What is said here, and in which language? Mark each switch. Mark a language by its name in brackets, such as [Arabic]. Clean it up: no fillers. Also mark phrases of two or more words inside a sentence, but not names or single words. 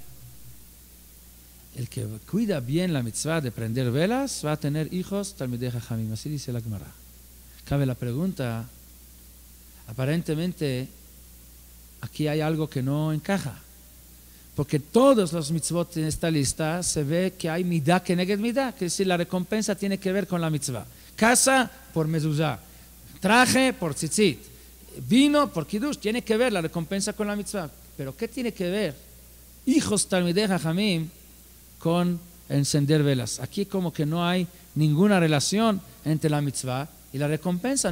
[Spanish] El que cuida bien la mitzvah de prender velas va a tener hijos [Hebrew] תלמידי חכמים. [Spanish] Así dice la Gemara. Cabe la pregunta, aparentemente aquí hay algo que no encaja, porque todos los mitzvot en esta lista se ve que hay [Hebrew] מידה כנגד מידה, [Spanish] que es decir, la recompensa tiene que ver con la mitzvah. Casa por mezuzá, traje por tzitzit, vino por kiddush, tiene que ver la recompensa con la mitzvah. Pero ¿qué tiene que ver hijos [Hebrew] תלמידי חכמים [Spanish] con encender velas. Aquí como que no hay ninguna relación entre la mitzvah y la recompensa.